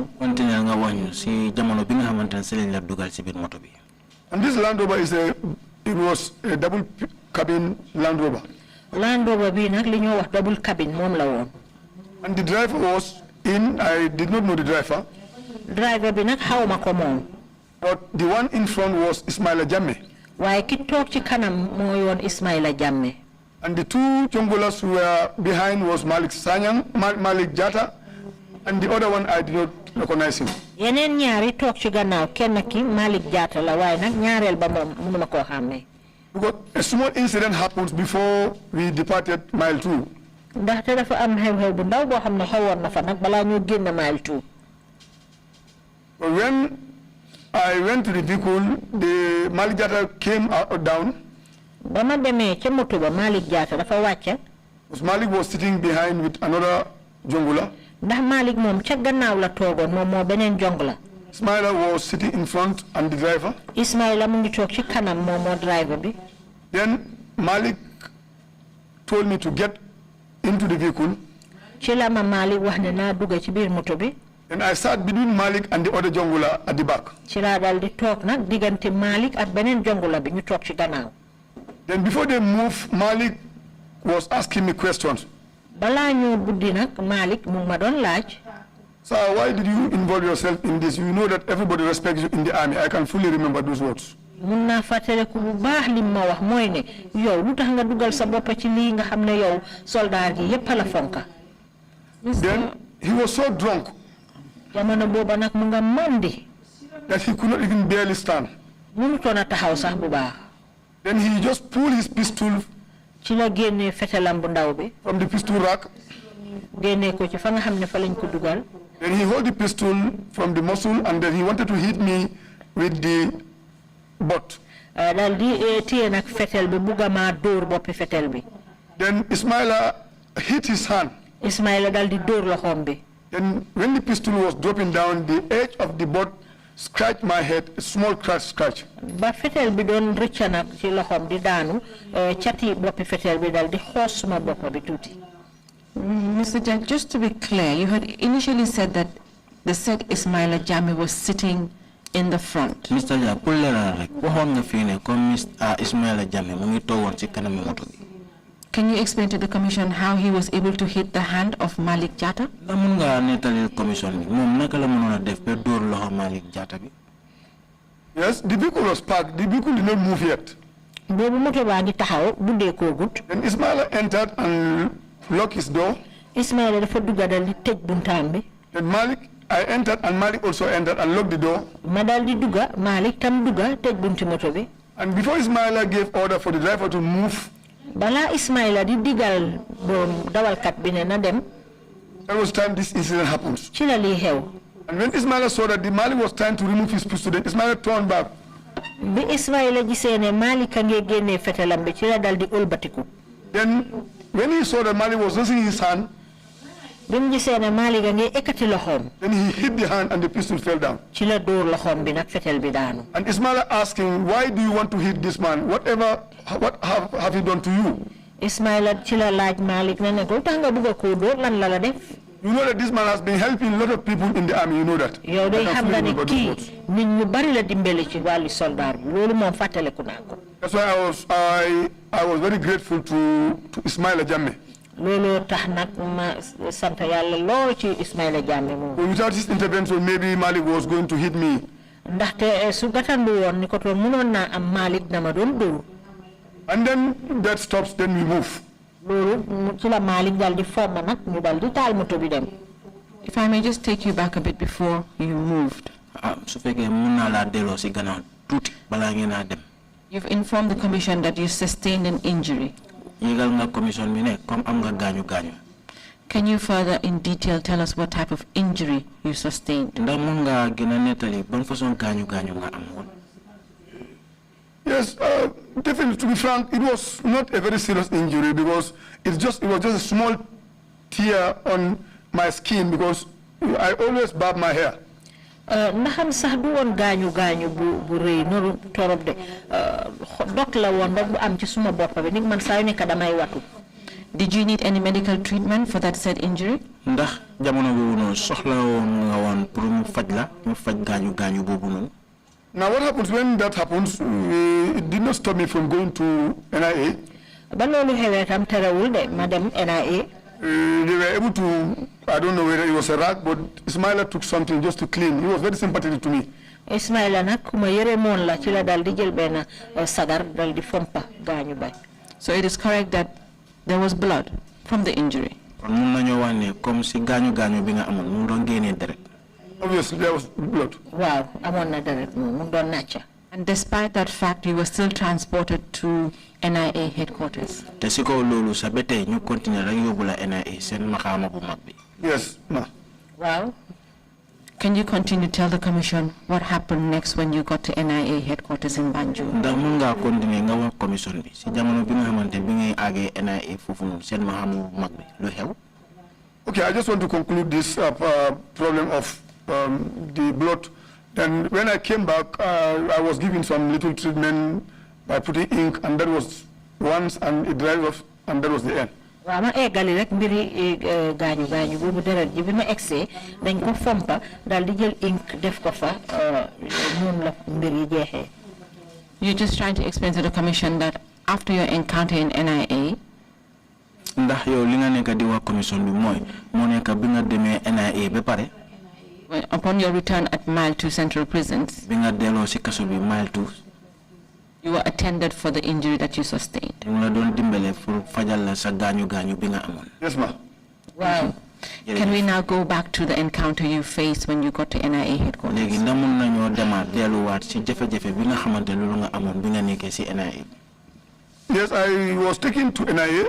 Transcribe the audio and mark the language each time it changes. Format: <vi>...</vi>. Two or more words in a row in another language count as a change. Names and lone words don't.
<wo>continuer nga wax ñu si jamono bi nga xamante ne si lañ la dugal si biir moto bi.</wo> <en>And this Land Rover was a double cabin Land Rover.</en> <wo>Land Rover bi nag li ñoo wax</wo> <en>double cabin</en> <wo>moom la woon.</wo> <en>And the driver was in, I did not know the driver.</en> <wo>driver bi nak xawma ko mom.</wo> <en>But the one in front was Ismaila Jammeh.</en> <wo>Waye ki tok ci kanam moy won Ismaila Jammeh.</wo> <en>And the two Jongolas who were behind was Malik Jah Trrc, and the other one I did not recognize him.</en> <wo>Yenen ñaari tok ci gannaaw kenn ki Malik Jah Trrc la waye nak ñaarel ba mom mënuma ko xamé.</wo> <en>Because a small incident happens before we departed mile 2.</en> <wo>Ndax te dafa am xew-xew bu ndaw boo xam ne xewoon na fa nag balaa ñu génn mile 2.</wo> <en>But when I went to the vehicle, the Malik Jah Trrc came down.</en> <wo>Ba ma demee ca moto ba Malik Jah Trrc dafa wàcce.</wo> <en>Because Malik was sitting behind with another Jongula.</en> <wo>Ndax Malik moom ca gannaaw la toogoon moom moo beneen Jongula.</wo> <en>Ismaila was sitting in front and the driver.</en> <wo>Ismaila mu ngi toog ci kanam moom moo driver bi.</wo> <en>Then Malik told me to get into the vehicle.</en> <wo>Ci la ma Malik wax ne naa dugg ci biir moto bi.</wo> <en>And I sat between Malik and the other Jongula at the back.</en> <wo>Ci la dal di toog nag diggante Malik ak beneen Jongula bi ñu toog ci gannaaw.</wo> <en>Then before they moved, Malik was asking me questions.</en> <wo>Balaa ñu buddi nag Malik mu ma doon laaj.</wo> <en>Sir, why did you involve yourself in this? You know that everybody respects you in the army. I can fully remember those words.</en> <wo>Mun naa fàttaliku bu baax li ma wax mooy ne yow lu tax nga dugal sa bopp ci lii nga xam ne yow soldaar gi yépp la fonka.</wo> <en>Then he was so drunk</en> <wo>jamono booba nag mu nga mandi</wo> <en>that he could not even barely stand.</en> <wo>mënutoon a taxaw sax bu baax.</wo> <en>Then he just pulled his pistol</en> <wo>ci la génnee fetelam bu ndaw bi.</wo> <en>from the pistol rack.</en> <wo>Génnee ko ci fa nga xam ne fa lañ ko dugal.</wo> <en>Then he held the pistol from the muzzle and then he wanted to hit me with the butt.</en> <wo>Dal di téye nag fetel bi bugga maa dóor boppi fetel bi.</wo> <en>Then Ismaila hit his hand.</en> <wo>Ismaila dal di dóor loxoom bi.</wo> <en>Then when the pistol was dropping down, the edge of the butt scratched my head, a small scratch.</en> <wo>Ba fetel bi doon rëcca nag ci loxoom di daanu cati boppi fetel bi dal di xoos suma bopp bi tuuti.</wo> <en>Mr. Jah, just to be clear, you had initially said that the said Ismaila Jammeh was sitting in the front.</en> <wo>Mr. Jah, pour leeral rek waxoon nga fii ne comme Ismaila Jammeh mu ngi toogoon ci kanam moto bi.</wo> <en>Can you explain to the commission how he was able to hit the hand of Malik Jah Trrc?</en> <wo>Ndax mun nga nettali commission bi moom naka la mënoon a def ba dóor loxo Malik Jah Trrc bi.</wo> <en>Yes, the vehicle was parked. The vehicle did not move yet.</en> <wo>Boobu moto baa ngi taxaw buddee koo gut.</wo> <en>Then Ismaila entered and locked his door.</en> <wo>Ismaila dafa dugga dal di tëj buntaam bi.</wo> <en>Then I entered and Malik also entered and locked the door.</en> <wo>Ma dal di dugga Malik tam dugga tëj bunti moto bi.</wo> <en>And before Ismaila gave order for the driver to move,</en> <wo>Bala Ismaila di digal dawalkat bi ne na dem.</wo> <en>that was the time this incident happened.</en> <wo>Ci la lii xew.</wo> <en>And when Ismaila saw that the Malik was trying to remove his pistol, then Ismaila turned back.</en> <wo>Bi Ismaila gisee ne Malik a ngi génnee fetelam bi ci la dal di ëlbatiku.</wo> <en>Then when he saw that Malik was raising his hand,</en> <wo>Bi mu gisee ne Malik a ngi ekkati loxoom.</wo> <en>then he hit the hand and the pistol fell down.</en> <wo>Ci la dóor loxoom bi nag fetel bi daanu.</wo> <en>And Ismaila asked him, why do you want to hit this man? What have he done to you?</en> <wo>Ismaila ci la laaj Malik ne ko tax nga bëgg ko dóor lan la def.</wo> <en>You know that this man has been helping a lot of people in the army, you know that.</en> <wo>Yow day xam nga ne kii nit ñu bari la dimbali ci wàllu soldaar bi loolu moom fàttaliku naa ko.</wo> <en>That's why I was very grateful to Ismaila Jammeh.</en> <wo>Loolu tax nag ma sant yàlla lool ci Ismaila Jammeh moom.</wo> <en>Without his intervention, maybe Malik was going to hit me.</en> <wo>Ndaxte su gàttandu woon ni ko toon mënoon naa am Malik dama doon dóor.</wo> <en>And then that stops, then we move.</en> <wo>Loolu ci la Malik dal di fomm nag ñu dal di taal moto bi dem.</wo> <en>If I may just take you back a bit before you moved.</en> <wo>Su fekkee mun naa laa delloo si gannaaw tuuti balaa ngeen a dem.</wo> <en>You've informed the commission that you sustained an injury.</en> <wo>Yëgal nga commission bi ne comme am nga gaañu.</wo> <en>Can you further in detail tell us what type of injury you sustained?</en> <wo>Ndax mun nga gën a nettali ban façon gaañu nga am woon.</wo> <en>Yes, definitely. To be frank, it was not a very serious injury because it was just a small tear on my skin because I always barb my hair.</en> <wo>Ndaxam sax du woon gaañu bu rëy noonu torop de dok la woon rek bu am ci suma bopp bi nit man saa yu nekk damay watu.</wo> <en>Did you need any medical treatment for that said injury?</en> <wo>Ndax jamono boobu noonu soxla woon nga woon pour mu faj gaañu boobu noonu.</wo> <en>Now what happens when that happens, it did not stop me from going to NIA. Ba loolu xewee tam terewul de ma dem NIA. They were able to, I don't know whether it was a rag, but Ismaila took something just to clean. He was very sympathetic to me.</en> <wo>Ismaila nak kuma yere mon la ci la dal di jël ben sagar dal di fompa gañu bay.</wo> <en>So it is correct that there was blood from the injury. Obviously there was blood.</en> <wo>Wow, amon na deret mu don natcha.</wo> <en>And despite that fact, you were still transported to NIA headquarters. Yes, ma.</en> <wo>Wow.</wo> <en>Can you continue to tell the commission what happened next when you got to NIA headquarters in Banjul? Okay, I just want to conclude this problem of the blood. Then when I came back, I was given some little treatment by putting ink, and that was once, and it dried off, and that was the end.</en> <wo>Wama egali rek mbiri gañu bobu deret ji bima exé dañ ko fompa dal di jël ink def ko fa non la mbiri jexé.</wo> <en>You're just trying to explain to the commission that after your encounter in NIA,</en> <wo>ndax yow li nga nekk di wax commission bi moy mo nekk bi nga démé NIA ba paré</wo> <en>upon your return at Mile 2 Central Prisons,</en> <wo>bi nga délo ci kasso bi Mile 2,</wo> <en>you were attended for the injury that you sustained. Yes, ma'am.</en> <wo>Wow.</wo> <en>Can we now go back to the encounter you faced when you got to NIA headquarters? Yes, I was taken to NIA.</en>